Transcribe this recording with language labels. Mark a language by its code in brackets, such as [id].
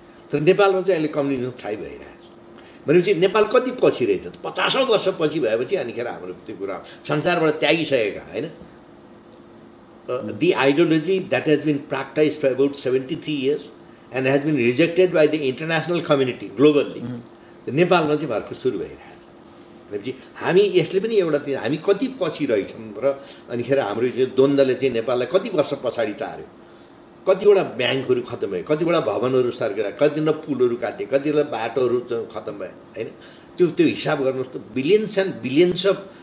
[ne] तर नेपालमा चाहिँ अहिले कम्युनिजम थाहै भइरहेको छ भनेपछि नेपाल कति पछि रहेछ त? 50औं वर्ष पछि भएपछि अनिखेर हाम्रो त्यो कुरा संसारबाट त्यागिसकेका होइन। [en] The ideology that has been practiced for about 73 years and has been rejected by the international community globally. [ne] नेपालमा चाहिँ भर्खर सुरु भइरहेको छ भनेपछि हामी यसले पनि एउटा हामी कति पछि रहेछौँ र अनिखेर हाम्रो यो द्वन्द्वले चाहिँ नेपाललाई कति वर्ष पछाडि टार्यो। कतिवटा ब्याङ्कहरू खत्तम भयो, कतिवटा भवनहरू सर्केर, कतिवटा पुलहरू काटे, कतिवटा बाटोहरू खत्तम भयो होइन। त्यो हिसाब गर्नुहोस् त, [en] billions and billions of